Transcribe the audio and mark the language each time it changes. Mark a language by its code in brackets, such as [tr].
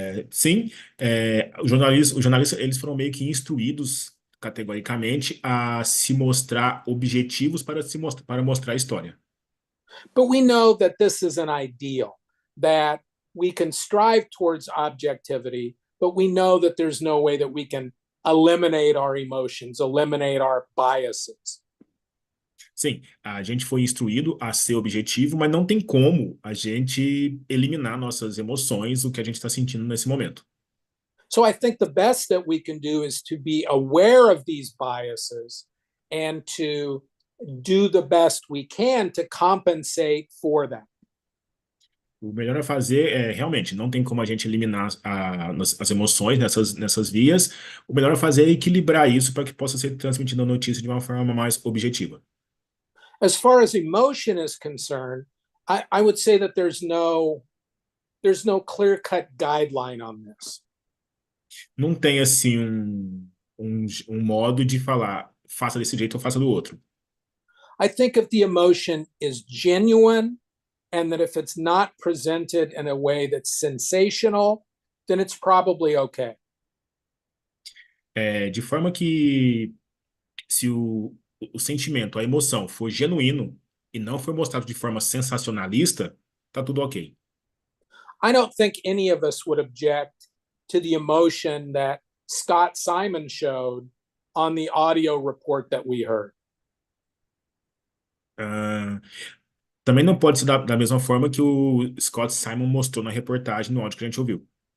[pt] Sim, os jornalistas eles foram meio que instruídos categoricamente a se mostrar objetivos para mostrar a história. [en] But we know that this is an ideal, that we can strive towards objectivity, but we know that there's no way that we can eliminate our emotions, eliminate our biases. [pt] Sim, a gente foi instruído a ser objetivo, mas não tem como a gente eliminar nossas emoções, o que a gente está sentindo nesse momento. [en] So I think the best that we can do is to be aware of these biases and to do the best we can to compensate for them. [pt] O melhor a fazer é, realmente, não tem como a gente eliminar as emoções nessas vias. O melhor a fazer é equilibrar isso para que possa ser transmitida a notícia de uma forma mais objetiva. [en] As far as emotion is concerned, I would say that there's no clear-cut guideline on this. [pt] Não tem, assim, um modo de falar, faça desse jeito ou faça do outro. [en] I think if the emotion is genuine, and that if it's not presented in a way that's sensational, then it's probably okay. [pt] De forma que, se o sentimento, a emoção for genuíno e não for mostrado de forma sensacionalista, tá tudo ok. [en] I don't think any of us would object to the emotion that Scott Simon showed on the audio report that we heard. [pt] Também não pode ser da mesma forma que o Scott Simon mostrou na reportagem no áudio que a gente ouviu.